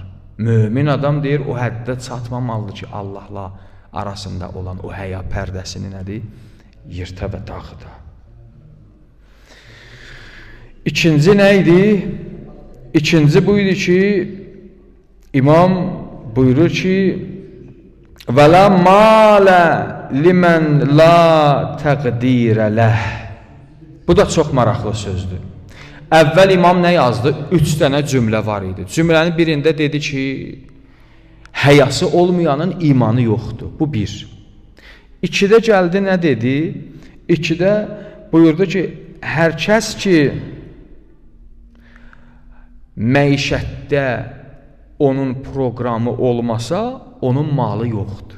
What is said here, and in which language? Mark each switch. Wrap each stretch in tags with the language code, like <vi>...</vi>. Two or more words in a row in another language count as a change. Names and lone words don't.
<az>Mömin adam deyir, o həddə çatmamalıdır ki, Allahla arasında olan o həya pərdəsini nədir? Yırta və dağıda. İkinci nə idi? İkinci buydu ki, İmam buyurur ki,</az> <ar>وَلَا مَالَ لِمَنْ لَا تَقْدِيرَ لَهِ.</ar> <az>Bu da çox maraqlı sözdür. Əvvəl imam nə yazdı? 3 dənə cümlə var idi. Cümlənin birində dedi ki, həyası olmayanın imanı yoxdur. Bu bir. İkidə gəldi, nə dedi? İkidə buyurdu ki, hər kəs ki, məişətdə onun proqramı olmasa, onun malı yoxdur.</az>